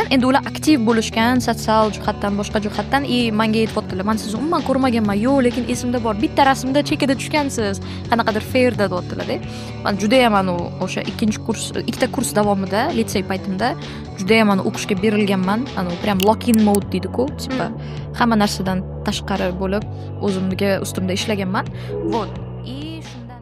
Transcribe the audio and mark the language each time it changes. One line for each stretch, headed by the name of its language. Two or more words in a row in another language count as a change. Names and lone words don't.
Uzbek: Endi ular aktiv bo'lishgan, sotsial jihatdan, boshqa jihatdan. Menga aytayotdilar, men sizni umuman ko'rmaganman. Yo'q, lekin esimda bor. Bitta rasmda chekada tushgansiz. Qanaqadir fairda deyaptilar. Men juda ham o'sha ikkita kurs davomida litsey paytimda juda ham o'qishga berilganman. Prям
English: lock-in mode
Uzbek: deydi-ku, tipa hamma narsadan tashqari bo'lib o'zimga ustimda ishlaganman.